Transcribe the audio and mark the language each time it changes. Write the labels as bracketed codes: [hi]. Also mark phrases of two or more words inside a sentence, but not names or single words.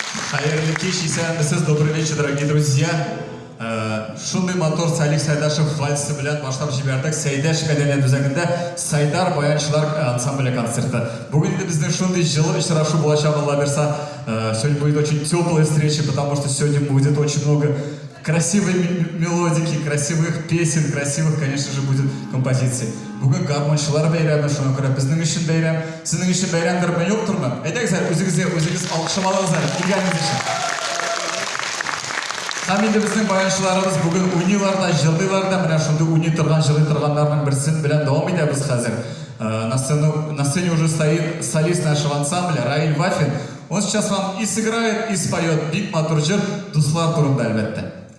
[tt] Хайырлы кеш, исәнмесез, [ru] добрый вечер, дорогие друзья. [tt] Шундай мотор Салих Сайдашев вальсы белән башлап җибәрдек. Сәйдәш мәдәният үзәгендә Сайдар баянчылар ансамбле концерты. Бүген дә безнең шундый җылы очрашу булачак, Алла берса. [ru] Сегодня будет очень теплая встреча, потому что сегодня будет очень много красивой мелодики, красивых песен, красивых, конечно же, будет композиций. [tt] Бүген гармончылар бәйрәме, шуңа күрә безнең өчен бәйрәм, сезнең өчен бәйрәмдерме, юктырмы? Әйтәгезләр, үзегез алкышламагызлар, килгәнегез өчен. Һәм инде безнең баянчыларыбыз бүген уйныйлар да, җырлыйлар да, менә шундый уйный торган, җырлый торганнарның берсен белән дәвам итәбез хәзер. [ru] На сцене уже стоит солист нашего ансамбля Раиль Вафин. Он сейчас вам и сыграет, и споет [tt] бик матур җыр дуслар турында, әлбәттә.